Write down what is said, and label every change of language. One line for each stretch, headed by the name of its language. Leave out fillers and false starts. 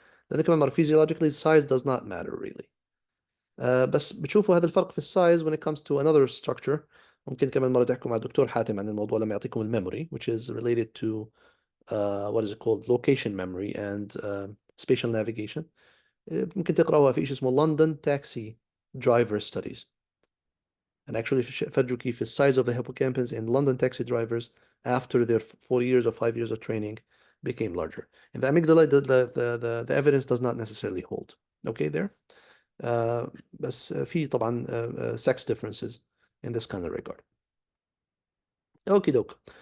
Arabic: لأن كمان
English: physiologically size does not matter really.
Arabic: بس بتشوفوا هذا الفرق في السايز
English: when it comes to another structure.
Arabic: ممكن كمان مرة تحكوا مع الدكتور حاتم عن الموضوع لما يعطيكم الميموري,
English: which is related to what is it called, location memory and spatial navigation.
Arabic: ممكن تقرأوها في شيء اسمه London Taxi Driver Studies.
English: And actually
Arabic: فرجوا كيف
English: the size of the hippocampus in London taxi drivers after their 4 years or 5 years of training became larger. In the amygdala, the evidence does not necessarily hold. Okay, there.
Arabic: بس في طبعا
English: sex differences in this kind of regard. Okay, doke.